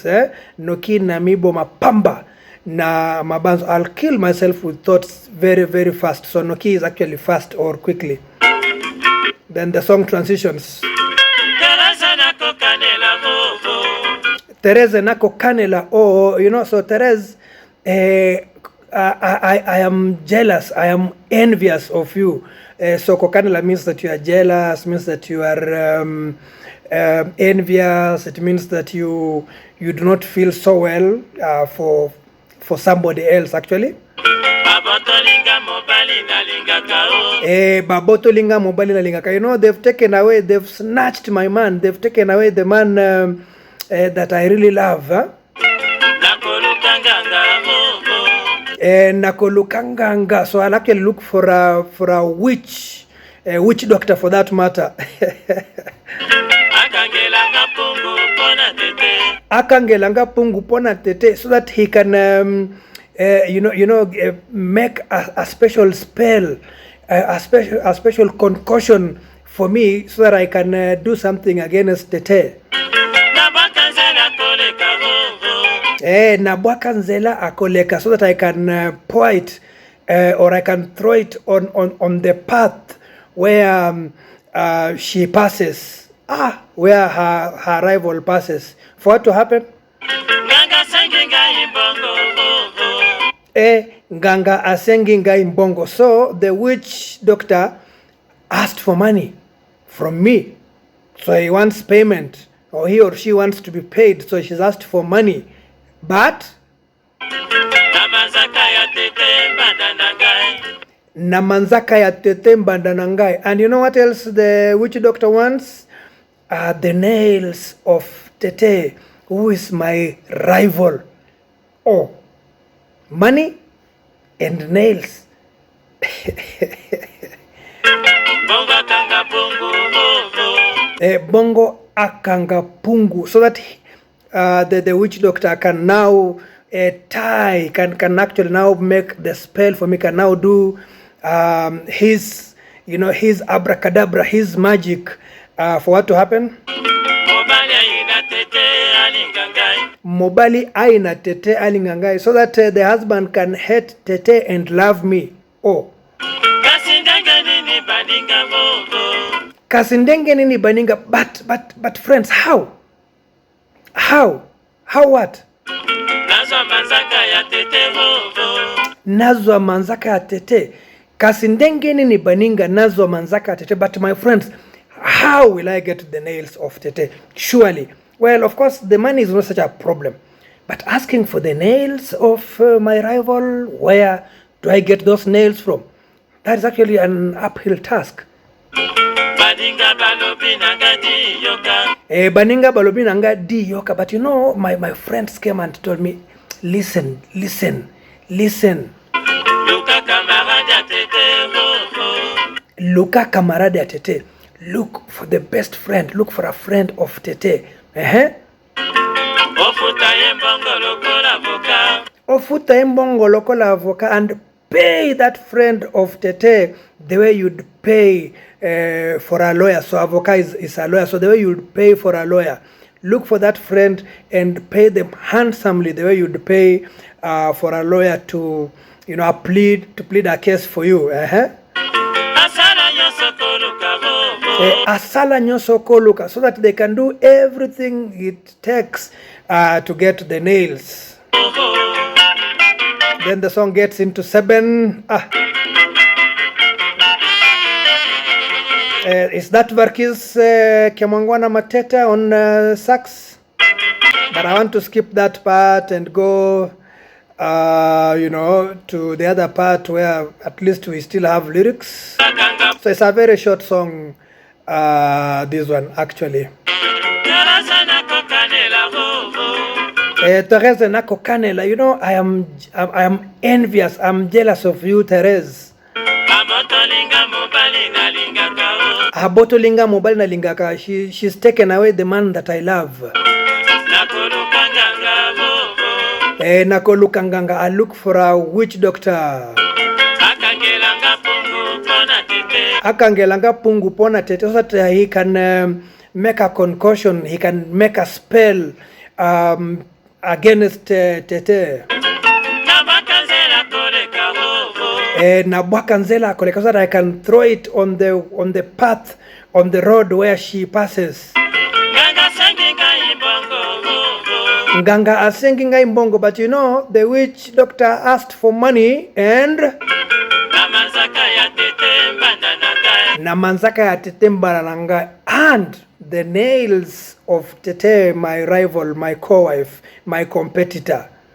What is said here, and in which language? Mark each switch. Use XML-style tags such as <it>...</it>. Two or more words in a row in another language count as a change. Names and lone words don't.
<ln>Noki na mibo mapamba na mabanzo.</ln> <en>I'll kill myself with thoughts very fast. So noki is actually fast or quickly. Then the song transitions.</en> <ln>Teresa nako kanela.</ln> <en>Oh, you know, so Teresa, I am jealous, I am envious of you. So kokanela means that you are jealous, means that you are envious. It means that you do not feel so well for somebody else actually.</en> <ln>Babotolinga mobali na lingaka.</ln> <en>You know, they've taken away, they've snatched my man, they've taken away the man that I really love.</en> <ln>Nakolukanganga.</ln> <en>So I'll actually look for a witch doctor for that matter.</en> <ln>Akangelanga pungu pona tete,</ln> <en>so that he can make a special spell, a special concoction for me, so that I can do something against Tete.</en> <ln>Nabwakanzela akoleka,</ln> <en>so that I can pour it, or I can throw it on the path where she passes, where her rival passes. For what to happen?</en> <ln>Nganga asenginga imbongo.</ln> <en>So the witch doctor asked for money from me. So he wants payment, or he or she wants to be paid. So she's asked for money.</en> <ln>But namanzaka ya tete mbandanangai.</ln> <en>And you know what else the witch doctor wants? The nails of Tete, who is my rival. Oh, money and nails.</en> <ln>Bongo akanga pungu.</ln> <en>So that the witch doctor can now tie, can actually now make the spell for me, can now do his abracadabra, his magic for what to happen?</en> <ln>Mobali aina Tete alingangai,</ln> <en>so that the husband can hate Tete and love me. Oh.</en> <ln>Kasindenge nini baninga.</ln> <en>But friends, how what?</en> <ln>Nazwa manzaka ya Tete. Kasindenge nini baninga nazwa manzaka ya Tete.</ln> <en>But my friends, how will I get the nails of Tete? Surely. Well, of course, the money is not such a problem. But asking for the nails of my rival, where do I get those nails from? That is actually an uphill task.</en> <ln>Baninga balobi nanga di yoka.</ln> <en>But you know, my friends came and told me, listen.</en> <ln>Luka kamarade ya Tete.</ln> <en>Look for the best friend. Look for a friend of Tete.</en> <ln>Ofuta embongo lokola avoka,</ln> <en>and pay that friend of Tete the way you'd pay for a lawyer. So avoka is a lawyer. So the way you'd pay for a lawyer, look for that friend and pay them handsomely the way you'd pay for a lawyer to plead a case for you.</en> <ln>asala nyonso koluka,</ln> <en>so that they can do everything it takes to get the nails. Then the song gets into 7. Is that Verkis Kemangwana Mateta on sax? But I want to skip that part and go, to the other part where at least we still have lyrics. So it's a very short song, this one actually. Therese</en> <ln>Nako Kanela,</ln> <en>I am envious, I'm jealous of you, Therese.</en> <ln>Abotolinga mobile na lingaka.</ln> <en>She's taken away the man that I love. Nakolukanganga, I look for a witch doctor.</en> <ln>Akangelanga pungu pona tete,</ln> <en>so that he can make a concoction, he can make a spell against tete.</en> <ln>Nabwakanzela koleka,</ln> <en>so that I can throw it on the path, on the road where she passes.</en> <ln>Nganga asenginga imbongo,</ln> <en>but the witch doctor asked for money and</en> <ln>namanzaka ya tete mbarananga,</ln> <en>and the nails of tete, my rival, my co-wife, my competitor.</en>